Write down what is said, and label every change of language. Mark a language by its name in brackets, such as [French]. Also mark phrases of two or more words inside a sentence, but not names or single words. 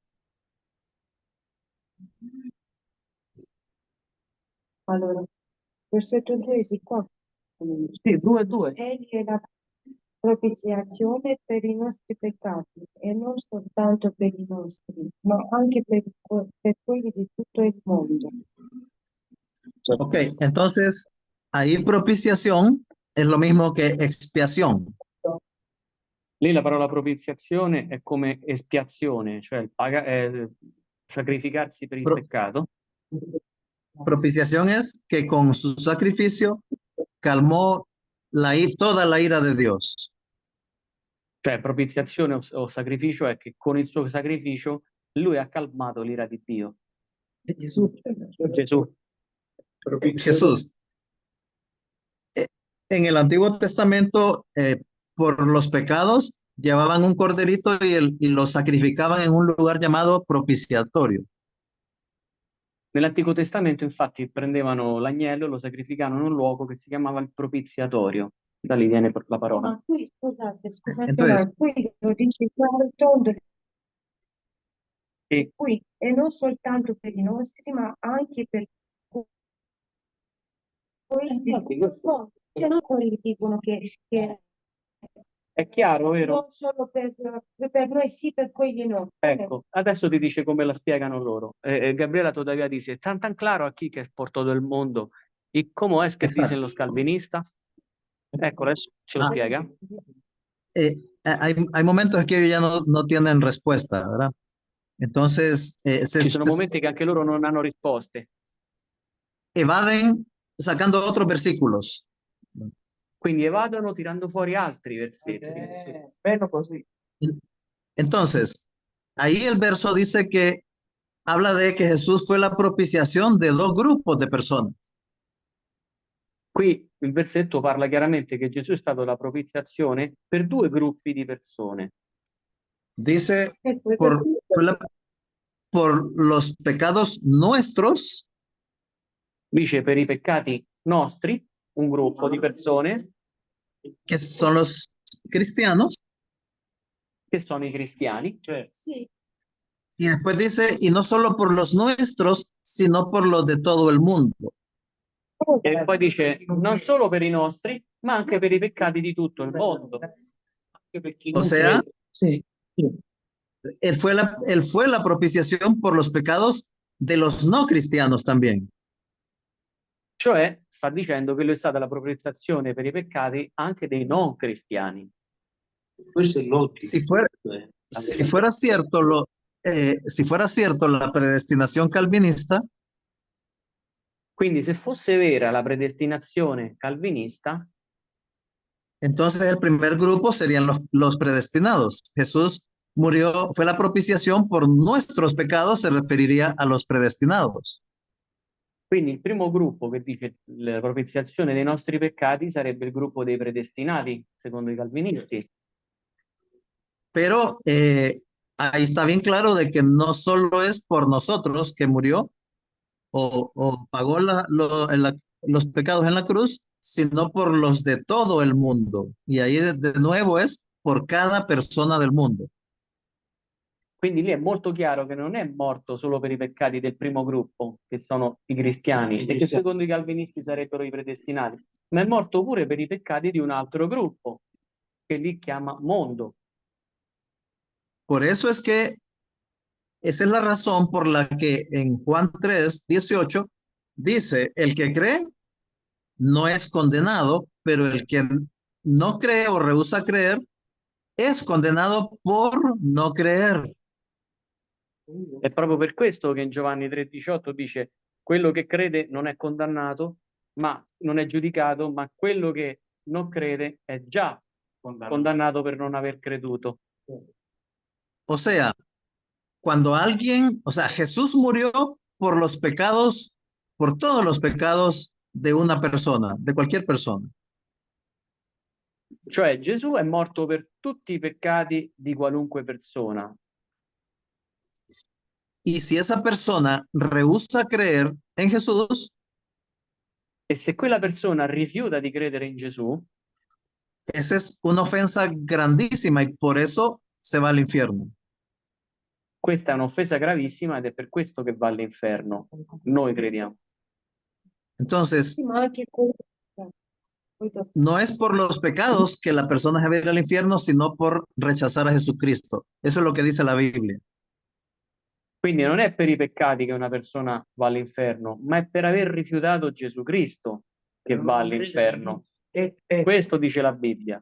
[Italian] allora, versetto 2 di qua. Sì, 2, 2. Egli è la propiziazione per i nostri peccati e non soltanto per i nostri, ma anche per quelli di tutto il mondo. [Spanish] Ok, entonces ahí propiciación es lo mismo que expiación. [Italian] Lì la parola propiziazione è come espiazione, cioè sacrificarsi per il Pro- peccato. [Spanish] Propiciación es que con su sacrificio calmó toda la ira de Dios. [Italian] Cioè propiziazione o sacrificio è che con il suo sacrificio lui ha calmato l'ira di Dio. Gesù. Gesù. [Spanish] Jesús. En el Antiguo Testamento, por los pecados, llevaban un corderito y lo sacrificaban en un lugar llamado propiciatorio. [Italian] Nell'Antico Testamento, infatti, prendevano l'agnello e lo sacrificavano in un luogo che si chiamava il propiziatorio. Da lì viene la parola. Ma qui, scusate, [Spanish] Entonces, [Italian] ma qui lo dice chiaro e tondo, E qui, e non soltanto per i nostri, ma anche per quelli di tutto il mondo. Cioè, non quelli dicono che è chiaro, vero? non solo per noi sì, per quelli no. Ecco, adesso ti dice come la spiegano loro. [Spanish] Gabriela todavía dice, tan claro aquí que es por todo el mundo. ¿Y cómo es que Exacto. dicen los calvinistas? [Italian] Ecco, adesso ce lo Ah. spiega. [Spanish] Hay momentos que ellos ya no tienen respuesta, ¿verdad? Entonces, [Italian] Ci sono momenti che anche loro non hanno risposte. [Spanish] evaden sacando otros versículos. [Italian] Quindi evadono tirando fuori altri versetti. Bello così. [Spanish] Entonces, ahí el verso dice que habla de que Jesús fue la propiciación de dos grupos de personas. [Italian] Qui il versetto parla chiaramente che Gesù è stato la propiziazione per 2 gruppi di persone. [Spanish] Dice, por los pecados nuestros, [Italian] Dice per i peccati nostri, un gruppo di persone, [Spanish] que son los cristianos, [Italian] che sono i cristiani, cioè Sì, [Spanish] y después dice, y no solo por los nuestros, sino por los de todo el mundo. [Italian] e poi dice non solo per i nostri, ma anche per i peccati di tutto il mondo. Anche per chi [Spanish] O [Italian] non [Spanish] sea, [Italian] crede. Sì. [Spanish] él fue la propiciación por los pecados de los no cristianos también. [Italian] Cioè, sta dicendo che lui è stata la propiziazione per i peccati anche dei non cristiani. Questo è logico. [Spanish] Si fuera cierto si fuera cierto la predestinación calvinista, Quindi se fosse vera la predestinazione calvinista, entonces el primer grupo serían los predestinados. Jesús murió, fue la propiciación por nuestros pecados, se referiría a los predestinados. [Italian] quindi il primo gruppo che dice la propiziazione dei nostri peccati sarebbe il gruppo dei predestinati, secondo i calvinisti. [Spanish] Pero ahí está bien claro de que no solo es por nosotros que murió o pagó los pecados en la cruz, sino por los de todo el mundo. Y ahí de nuevo es por cada persona del mundo. [Italian] Quindi lì è molto chiaro che non è morto solo per i peccati del primo gruppo, che sono i cristiani, e che secondo i calvinisti sarebbero i predestinati, ma è morto pure per i peccati di un altro gruppo, che lì chiama mondo. [Spanish] Por eso es que esa es la razón por la que en Juan 3:18 dice, el que cree no es condenado, pero el que no cree o rehúsa creer es condenado por no creer. [Italian] È proprio per questo che in Giovanni 3,18 dice quello che crede non è condannato, ma non è giudicato, ma quello che non crede è già condannato per non aver creduto. [Spanish] O sea, cuando alguien, o sea, Jesús murió por los pecados, por todos los pecados de una persona, de cualquier persona. [Italian] Cioè Gesù è morto per tutti i peccati di qualunque persona. [Spanish] Y si esa persona rehúsa creer en Jesús, [Italian] E se quella persona rifiuta di credere in Gesù, [Spanish] Esa es una ofensa grandísima y por eso se va al infierno. [Italian] Questa è un'offesa gravissima ed è per questo che va all'inferno. Noi crediamo. [Spanish] Entonces, [Italian] Sì, ma anche con... Poi dopo. [Spanish] no es por los pecados que la persona se va a ir al infierno, sino por rechazar a Jesucristo. Eso es lo que dice la Biblia. [Italian] Quindi non è per i peccati che una persona va all'inferno, ma è per aver rifiutato Gesù Cristo che va all'inferno. Questo dice la Bibbia.